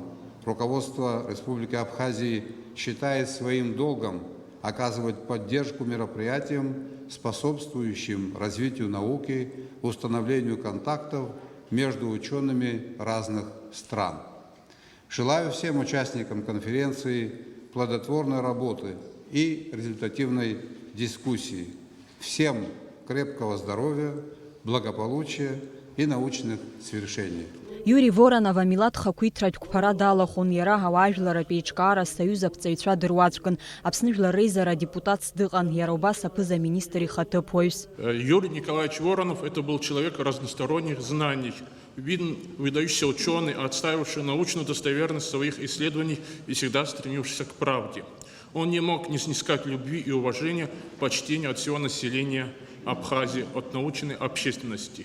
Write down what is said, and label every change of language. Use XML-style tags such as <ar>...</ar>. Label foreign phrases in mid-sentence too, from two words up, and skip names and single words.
<ru>Руководство Республики Абхазии считает своим долгом оказывать поддержку мероприятиям, способствующим развитию науки, установлению контактов между учеными разных стран. Желаю всем участникам конференции плодотворной работы и результативной дискуссии. Всем крепкого здоровья, благополучия и научных свершений.</ru> <ab>Юрий Воронов амилаҭ хақәиҭратә қәԥара далахәын, иара ауаажәларатә еиҿкаара союз аԥҵаҩцәа дыруаӡәкын, Аԥсны Жәлар Реизара депутатс дыҟан, иара убас аԥыза-министр ихаҭыԥуаҩс.</ab> <ru>Юрий Николаевич Воронов это был человек разносторонних знаний, выдающийся ученый, отстаивавший научную достоверность своих исследований и всегда стремившийся к правде. Он не мог не снискать любви и уважения, почтения от всего населения Абхазии, от научной общественности.</ru>